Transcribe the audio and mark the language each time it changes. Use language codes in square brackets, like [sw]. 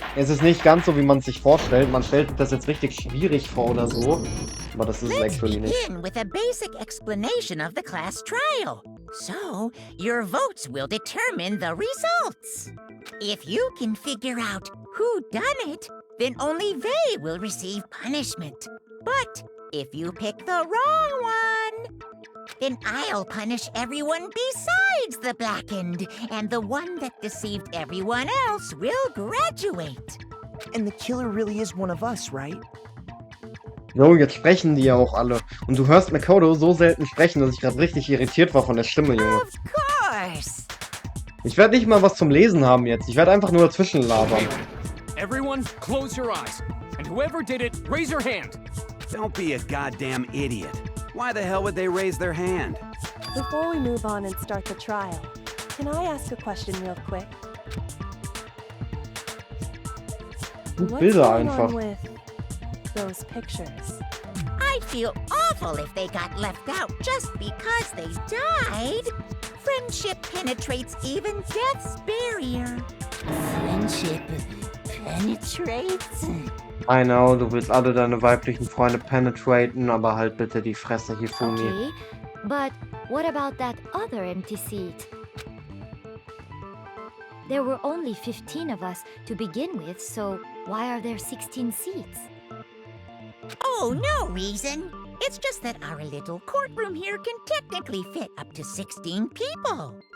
[de] Es ist nicht ganz so, wie man es sich vorstellt. Man stellt das jetzt richtig schwierig vor oder so. Aber das ist es actually nicht. [en] Let's begin with a basic explanation of the class trial. So, your votes will determine the results. If you can figure out who done it, then only they will receive punishment. But if you pick the wrong one, then I'll punish everyone besides the blackened, and the one that deceived everyone else will graduate. And the killer really is one of us, right? [de] Jo, jetzt sprechen die ja auch alle. Und du hörst Makoto so selten sprechen, dass ich gerade richtig irritiert war von der Stimme, Junge. [en] Of course. [de] Ich werde nicht mal was zum Lesen haben jetzt. Ich werde einfach nur dazwischen labern. [en] Everyone, close your eyes. And whoever did it, raise your hand. Don't be a goddamn idiot. Why the hell would they raise their hand? Before we move on and start the trial, can I ask a question real quick? What's [de] Bilder [en] going [de] einfach. [en] on with those pictures? I'd feel awful if they got left out just because they died. Friendship penetrates even death's barrier. Friendship penetrates? I know, [de] du willst alle deine weiblichen Freunde penetraten, aber halt bitte die Fresse, Hifumi. Okay, but what about that other empty seat? There were only 15 of us to begin with, so why are there 16 seats? Oh, no reason. It's just that our little courtroom here can technically fit up to 16 people.